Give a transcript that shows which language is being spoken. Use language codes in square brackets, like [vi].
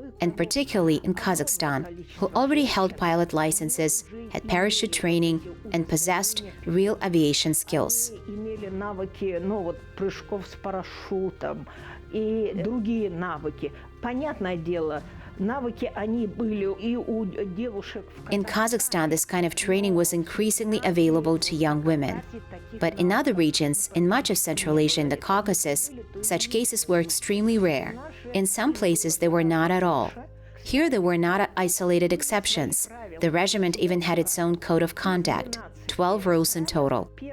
[en] and particularly in Kazakhstan, who already held pilot licenses, had parachute training, and possessed real aviation skills. [ru] Имели навыки, прыжков с парашютом и другие навыки. Понятное дело, навыки они были и у девушек. [en] In Kazakhstan, this kind of training was increasingly available to young women. But in other regions, in much of Central Asia and the Caucasus, such cases were extremely rare. In some places, they were not at all. Here, there were not isolated exceptions. The regiment even had its own code of conduct, 12 rules in total.